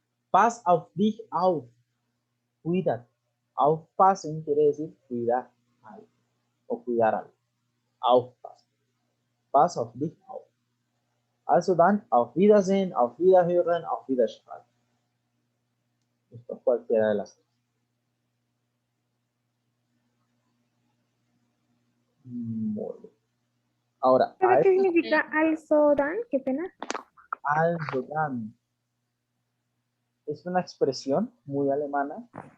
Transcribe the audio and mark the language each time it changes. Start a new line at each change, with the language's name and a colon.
German: Pass auf dich auf,
Spanish: cuídate. Aufpassen quiere decir cuidar algo o cuidar algo.
German: Aufpassen. Pass auf dich auf. Also dann, auf Wiedersehen, auf Wiederhören, auf Wiedersehen.
Spanish: Esto cualquiera de las tres. Muy bien. Ahora, ¿Sabe qué significa
German: also dann?
Spanish: Qué pena.
German: also dann
Spanish: es una expresión muy alemana.